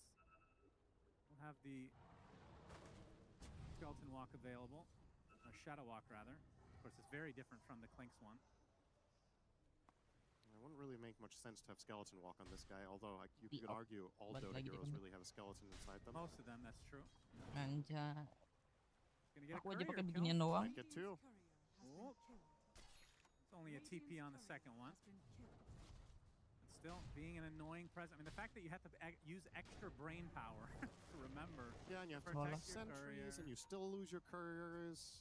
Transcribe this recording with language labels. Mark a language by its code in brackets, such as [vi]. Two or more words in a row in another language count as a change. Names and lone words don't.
[en] We'll have the Skeleton Walk available, or Shadow Walk rather. Of course, it's very different from the Clinks one. It wouldn't really make much sense to have Skeleton Walk on this guy, although you could argue all Dota heroes really have a skeleton inside them. Most of them, that's true. [id] Anjay. Aku aja pakai [en] Might [id] beginian doang. [en] get 2. Oh. It's only a TP on the second one. But still, being an annoying presence. I mean, the fact that you have to use extra brain power to remember. Yeah, and you have to protect protect sentries, and you still lose your couriers.